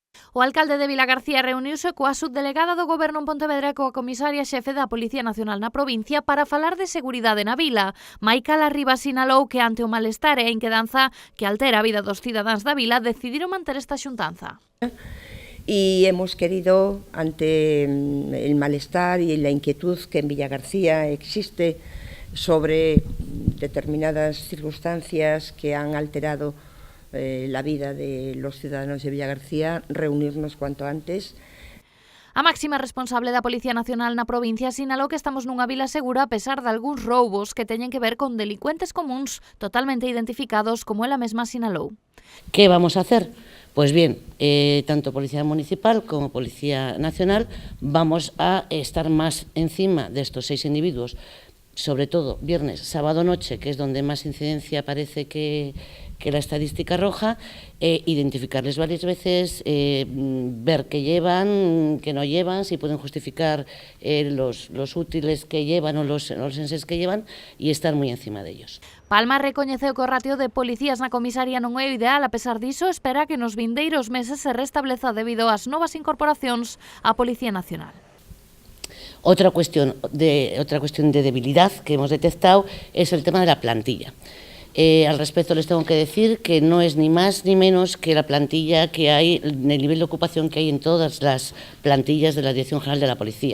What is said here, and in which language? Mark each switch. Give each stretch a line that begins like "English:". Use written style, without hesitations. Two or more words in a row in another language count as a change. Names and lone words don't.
Galician: O alcalde de Vilagarcía reuniuse coa subdelegada do Goberno en Pontevedra e coa comisaria xefe da Policía Nacional na provincia para falar de seguridade na vila. Maica Larriba sinalou que ante o malestar e a inquedanza que altera a vida dos cidadáns da vila decidiron manter esta xuntanza.
Spanish: Y hemos querido, ante el malestar y la inquietud que en Vilagarcía existe sobre determinadas circunstancias que han alterado la vida de los ciudadanos de Vilagarcía, reunirnos cuanto antes.
Galician: A máxima responsable da Policía Nacional na provincia sinalou que estamos nunha vila segura a pesar de algúns roubos que teñen que ver con delincuentes comuns totalmente identificados, como ela mesma sinalou.
Spanish: ¿Qué vamos a hacer? Pues bien, tanto Policía Municipal como Policía Nacional vamos a estar más encima de estos 6 individuos, sobre todo viernes, sábado noche, que es donde más incidencia parece que la estadística arroja, identificarles varias veces, ver qué llevan, qué no llevan, si pueden justificar los útiles que llevan o los enses que llevan, y estar muy encima de ellos.
Galician: Palma recoñeceu que o ratio de policías na comisaría non é o ideal, a pesar diso, espera que nos vindeiros meses se restableza debido ás novas incorporacións á Policía Nacional.
Spanish: Otra cuestión de debilidad que hemos detectado es el tema de la plantilla. Al respecto les tengo que decir que no es ni más ni menos que la plantilla que hay, el nivel de ocupación que hay en todas las plantillas de la Dirección General de la Policía.